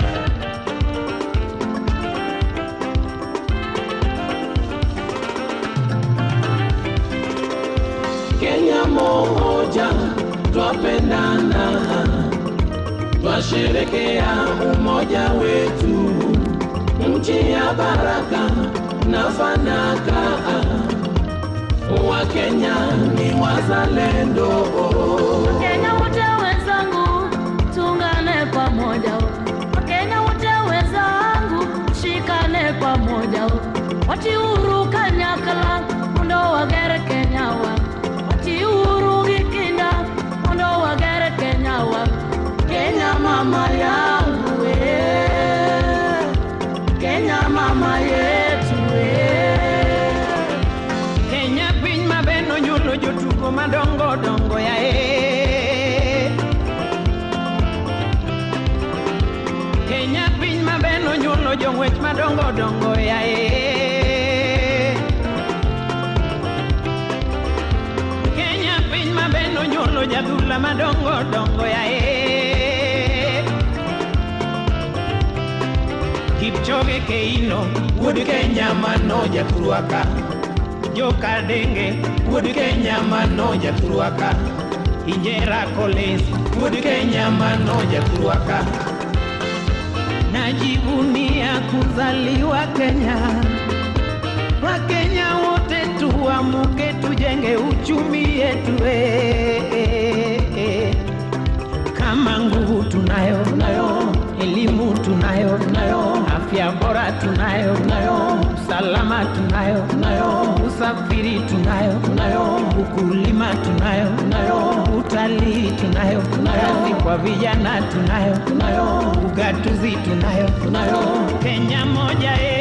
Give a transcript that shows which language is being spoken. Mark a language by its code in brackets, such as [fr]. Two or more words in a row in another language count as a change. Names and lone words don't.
[sw] Kenya moja, twapendana, twasherekea umoja wetu, nchi ya baraka na fanaka, Wakenya ni wazalendo. Wakenya wote wenzangu, tuungane pamoja. Wakenya wote wenzangu, shikane pamoja. [luo] Wati uhuru kanyakala, mundo wagere Kenya wa. Wati uhuru gikinda, mundo wagere Kenya wa. [sw] Kenya mama yangu ya mama yetu. [luo] Kenya piny mabeno nyulo jotugo madongo dongo ya Kenya piny mabeno nyulo jong'wech madongo dongo ya Kenya piny mabeno nyulo jadhula madongo dongo ya Kipchoge Keino wuod Kenya mano jakurwaka Joka Denge wuod Kenya mano jakurwaka Injera Collins wuod Kenya mano jakurwaka [sw] Najivunia kuzaliwa Kenya Wakenya wote tuamuke tujenge uchumi yetu Kama nguvu tunayo elimu tunayo afya bora tunayo usalama tunayo usafiri tunayo ukulima tunayo utalii tunayo kazi kwa vijana tunayo ugatuzi tunayo Kenya moja